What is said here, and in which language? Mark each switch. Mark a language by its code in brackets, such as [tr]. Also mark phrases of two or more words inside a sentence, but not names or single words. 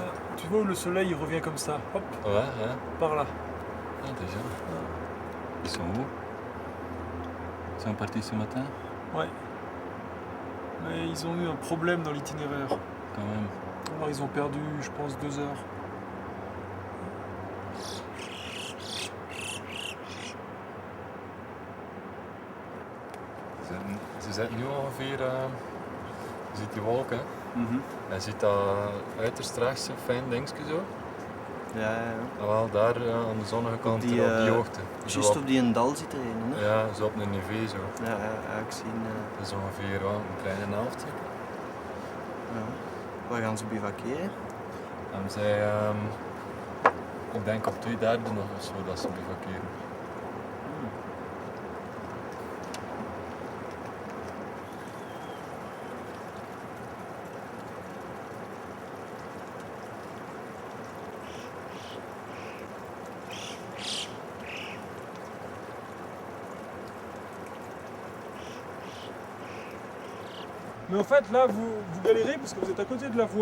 [fr] Tu vois où le soleil il revient comme ça. Hop. Ouais, hein. Par là. Ah, déjà. Ils sont où? Ils sont partis ce matin? Ouais. Mais ils ont eu un problème dans l'itinéraire. Quand même. Alors ils ont perdu, je pense, 2 heures. [nl] Ze zitten nu ongeveer, je ziet die wolken, en je ziet dat uiterst rechts zo'n fijn dingetje zo. Ja, ja. En wel daar aan de zonnige kant die, op die hoogte. Juist op die een dal zit er een, hè? Ja, zo op een niveau zo. Ja, ik zie Dat is ongeveer een kleine helft. Ja. Waar gaan ze bivakeren? En zij, ik denk op 2/3 nog of zo dat ze bivakeren. [fr] Mais en fait, là, vous galérez parce que vous êtes à côté de la voie.